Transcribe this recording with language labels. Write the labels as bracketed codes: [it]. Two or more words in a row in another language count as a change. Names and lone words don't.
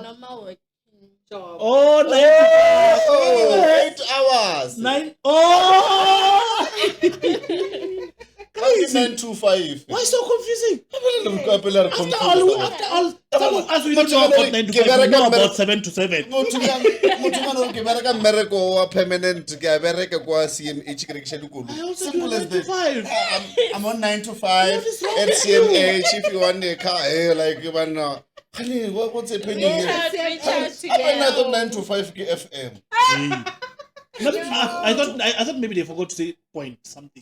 [en] a normal working job. Oh, 9 to 5. Oh, 8 hours. 9. Oh! Guys, 9 to 5. Why so confusing? After After all of us, we don't know about 9 to 5. We know about 7 to 7. [tn] motho ke bereka mmereko wa permanent ke a bereka kwa CMH ke rekisha dikolo. [en] I also do Simple as 9 to that. 5. I'm on 9 to 5 What is wrong at with you? CMH. If you want a car, hey, like honey, what's happening Reach here? out to I thought her. 9 to 5 ke FM. No, I thought maybe they forgot to say point something.